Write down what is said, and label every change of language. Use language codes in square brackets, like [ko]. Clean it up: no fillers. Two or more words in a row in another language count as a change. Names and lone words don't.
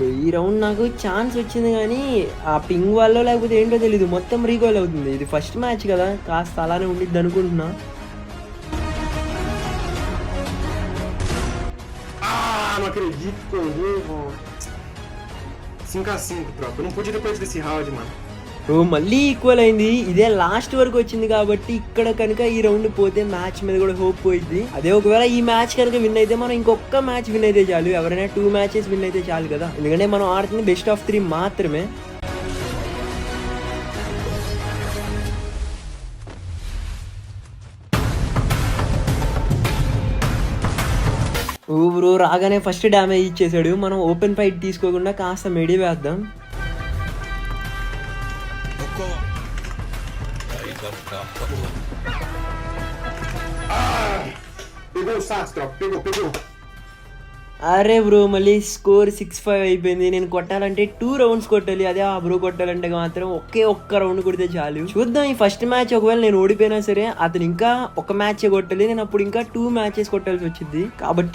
[te] ఈ రౌండ్ నాకు ఛాన్స్ వచ్చింది కానీ ఆ పింగ్ వల్ల లేకపోతే ఏంటో తెలీదు మొత్తం రీగోల్ అవుతుంది. ఇది [en] first match [te] కదా, కాస్త అలానే ఉండిద్ది అనుకుంటున్నా. [pt] Não acredito que eu erro. 5-5, tropa. Eu não podia depois desse round, mano. [te] బ్రో మళ్ళీ ఈక్వల్ అయింది. ఇదే లాస్ట్ వరకు వచ్చింది కాబట్టి ఇక్కడ కనుక ఈ రౌండ్ పోతే మ్యాచ్ మీద కూడా హోప్ పోయింది. అదే ఒకవేళ ఈ మ్యాచ్ కనుక విన్ అయితే మనం ఇంకొక [en] match win [te] అయితే చాలు. ఎవరైనా 2 [en] matches win [te] అయితే చాలు కదా. ఎందుకంటే మనం ఆడుతుంది [en] best of 3 [te] మాత్రమే. ఓ బ్రో రాగానే ఫస్ట్ డ్యామేజ్ ఇచ్చేసాడు. మనం [en] open fight [te] తీసుకోకుండా కాస్త మెడి వేద్దాం. [pt] Pegou o Sas, tropa. Pegou. [te] అరే బ్రో మళ్ళీ స్కోర్ 6-5 అయిపోయింది. నేను కొట్టాలంటే 2 రౌండ్స్ కొట్టాలి. అదే ఆ బ్రో కొట్టాలంటే మాత్రం ఒక్క రౌండ్ కొడితే చాలు. చూద్దాం ఈ [en] first match [te] ఒకవేళ నేను ఓడిపోయినా సరే అతను ఇంకా ఒక మ్యాచ్ కొట్టాలి. నేను అప్పుడు ఇంకా 2 మ్యాచెస్ కొట్టాల్సి వచ్చింది.